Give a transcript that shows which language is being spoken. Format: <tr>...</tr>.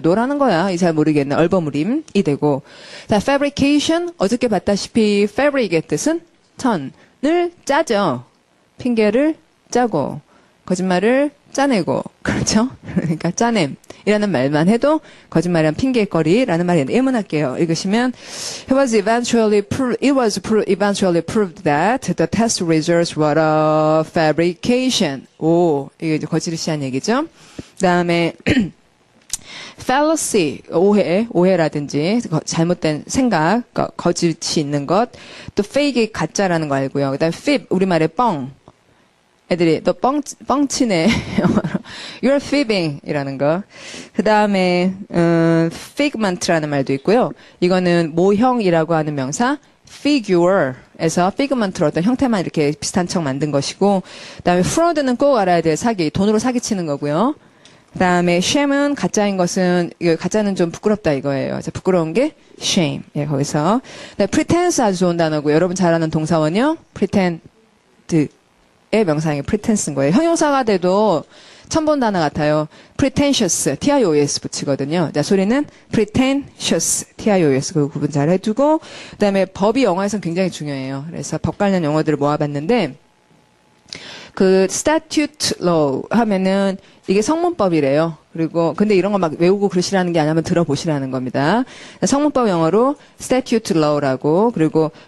<ko>노라는 거야. 이 잘 모르겠네. 얼버무림이 되고. 자, fabrication. 어저께 봤다시피 fabric의 뜻은 천을 짜죠. 핑계를 짜고 거짓말을 짜내고. 그렇죠? 그러니까 짜냄이라는 말만 해도 거짓말이란 핑계거리라는 말이 예문할게요. 읽으시면</ko> <en>it was eventually proved that the test results were a fabrication.</en> <ko>오, 이게 이제 거짓이한 얘기죠. 그다음에 fallacy, 오해라든지 잘못된 생각, 거짓이 있는 것. 또 fake이 가짜라는 거 알고요. 그다음에 fib, 우리말에 뻥. 애들이 너 뻥치네.</ko> <en>You're fibbing</en> <ko>이라는 거. 그 다음에 figment라는 말도 있고요. 이거는 모형이라고 하는 명사 figure에서 figment로 어떤 형태만 이렇게 비슷한 척 만든 것이고 그 다음에 fraud는 꼭 알아야 될 사기, 돈으로 사기치는 거고요. 그 다음에 shame은 가짜인 것은, 이거 가짜는 좀 부끄럽다 이거예요. 자, 부끄러운 게 shame. 예, 거기서. pretense 아주 좋은 단어고 여러분 잘 아는 동사원이요.</ko> <en>pretend.</en> <ko>의 명사형이 pretense인 거예요. 형용사가 돼도 처음 본 단어 같아요.</ko> <en>pretentious, tious</en> <ko>붙이거든요. 자, 소리는 pretentious, tious 그 구분 잘 해두고 그 다음에 법이 영어에서는 굉장히 중요해요. 그래서 법 관련 용어들을 모아봤는데 그 statute law 하면은 이게 성문법이래요. 그리고 근데 이런 거 막 외우고 그러시라는 게 아니면 들어보시라는 겁니다. 성문법 영어로 statute law라고 그리고</ko>